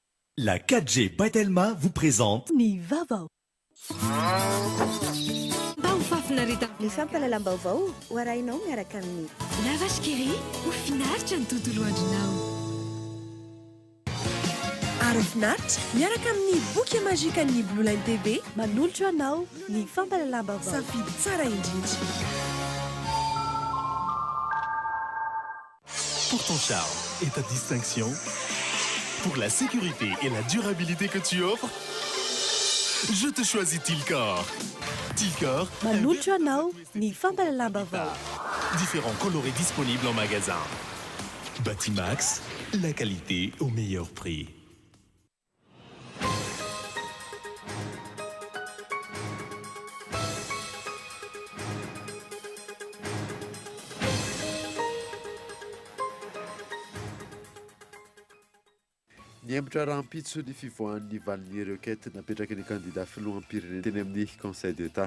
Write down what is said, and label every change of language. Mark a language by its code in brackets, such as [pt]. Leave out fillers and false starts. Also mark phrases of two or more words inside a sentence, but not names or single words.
[fr] La 4G Batelma vous présente [mg] Ny vaovao. Mba ho fafinarita Ny fampalalam-baovao ho arahinao miaraka amin'ny lavash kely ho finaritra ny tontolo andronao. Ary finaritra miaraka amin'ny boky mazika ny Blue Line TV manolotra anao ny fampalalam-baovao. safidy tsara indrindra. [fr] Pour ton charme et ta distinction, pour la sécurité et la durabilité que tu offres, je te choisis Tilcor. Tilcor, [mg] manolotra anao ny fampalalam-baovao. [fr] différents colorés disponibles en magasin. Batimax, la qualité au meilleur prix. [mg] Niembotra rahampitso ny fivoahan'ny valin'ny requête napetraka ny candidat filoham-pirenena teny amin'ny [fr] conseil d'état.